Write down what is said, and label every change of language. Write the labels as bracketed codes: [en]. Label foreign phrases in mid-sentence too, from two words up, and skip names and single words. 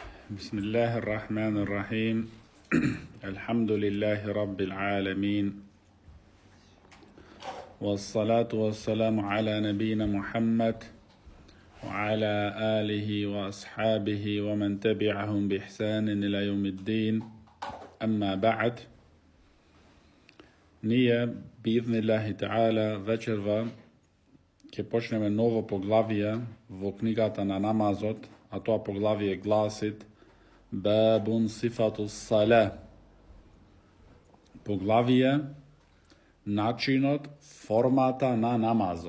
[ar] بسم الله الرحمن الرحيم الحمد لله رب العالمين والصلاة والسلام على نبينا محمد وعلى آله وأصحابه ومن تبعهم بإحسان إلى يوم الدين أما بعد Ние, بإذن الله تعالى, [mk] вечерва ќе почнеме ново поглавие во книгата на намазот, а тоа поглавие гласит Бабун сифату сале. Поглавие начинот, формата на намазот.